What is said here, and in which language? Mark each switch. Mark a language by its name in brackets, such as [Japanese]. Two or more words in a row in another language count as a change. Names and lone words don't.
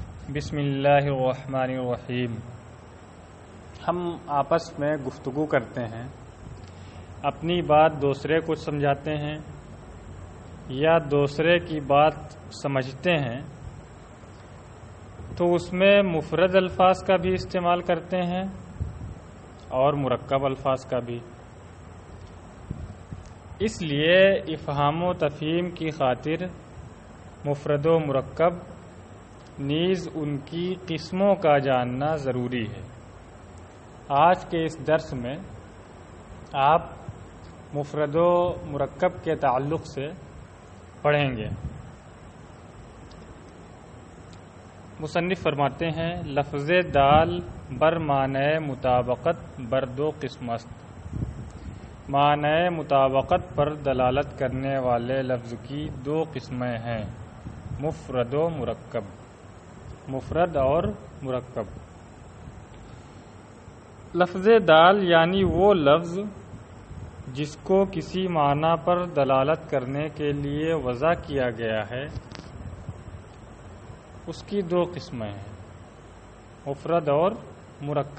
[Arabic] بسم اللہ الرحمن الرحیم۔ [Urdu] ہم آپس میں گفتگو کرتے ہیں، اپنی بات دوسرے کو سمجھاتے ہیں یا دوسرے کی بات سمجھتے ہیں تو اس میں مفرد الفاظ کا بھی استعمال کرتے ہیں اور مرکب الفاظ کا بھی۔ اس لیے افہام و تفہیم کی خاطر مفرد و مرکب نیز ان کی قسموں کا جاننا ضروری ہے۔ آج کے اس درس میں آپ مفرد و مرکب کے تعلق سے پڑھیں گے۔ مصنف فرماتے ہیں، [Persian] لفظ دال بر معنی مطابقت بر دو قسم است۔ [Urdu] معنی مطابقت پر دلالت کرنے والے لفظ کی دو قسمیں ہیں، مفرد و مرکب۔ مفرد اور مرکب۔ لفظ دال یعنی وہ لفظ جس کو کسی معنی پر دلالت کرنے کے لیے وضع کیا گیا ہے، اس کی دو قسمیں ہیں، مفرد اور مرکب۔